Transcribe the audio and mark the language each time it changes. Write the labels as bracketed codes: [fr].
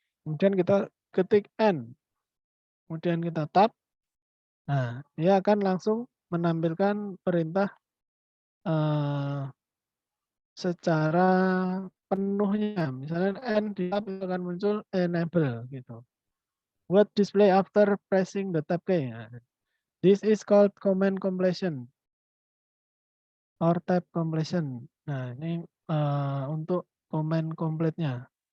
[id] Kemudian kita ketik N. Kemudian kita tab. Nah, dia akan langsung menampilkan perintah secara penuhnya. Misalnya N di tab itu akan muncul enable gitu. [en] What display after pressing the tab key. Nah, this is called command completion or tab completion. [id] Nah, ini untuk command complete-nya.